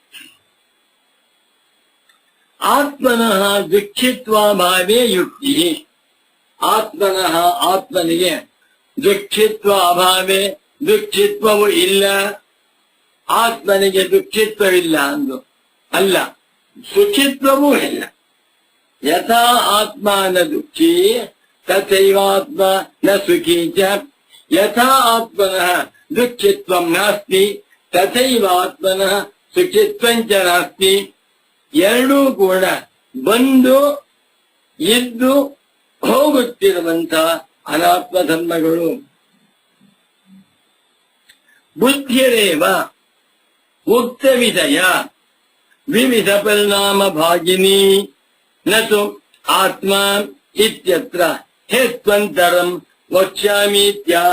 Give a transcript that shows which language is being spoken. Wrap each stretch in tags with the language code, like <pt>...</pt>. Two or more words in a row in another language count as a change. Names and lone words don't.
<sa>ಆತ್ಮನಃ ದುಃಖಿತ್ವಾಭಾವೇ ಯುಕ್ತಿ.</sa> <kn>ಆತ್ಮನಃ ಆತ್ಮನಿಗೆ</kn> <sa>ದುಃಖಿತ್ವ ಅಭಾವೇ</sa> <kn>ದುಃಖಿತ್ವವು ಇಲ್ಲ. ಆತ್ಮನಿಗೆ ದುಃಖಿತ್ವವಿಲ್ಲ ಅಂದು ಅಲ್ಲ, ಸುಖಿತ್ವವೂ ಇಲ್ಲ.</kn> <sa>ಯಥಾ ಆತ್ಮ ನ ದುಃಖಿ ತಥೈವಾತ್ಮ ನ ಸುಖೀ ಚ. ಯಥಾ ಆತ್ಮನಃ ದುಃಖಿತ್ವಂ ನಾಸ್ತಿ ತಥೈವಾತ್ಮನಃ ಸುಖಿತ್ವಂಚ ನಾಸ್ತಿ.</sa> <kn>ಎರಡೂ ಕೂಡ ಬಂದು ಇದ್ದು ಹೋಗುತ್ತಿರುವಂತಹ ಅನಾತ್ಮ ಧರ್ಮಗಳು.</kn> <sa>ಬುದ್ಧಿರೇವ ಉಕ್ತ ವಿಧಯ ವಿವಿಧ ಪರಿಣಾಮ ಭಾಗಿನಿ ನತು ಆತ್ಮ ಇತ್ಯತ್ರ ಹೇತ್ವಂತರಂ ವಕ್ಷ್ಯಾಮೀತ್ಯಾಹ.</sa>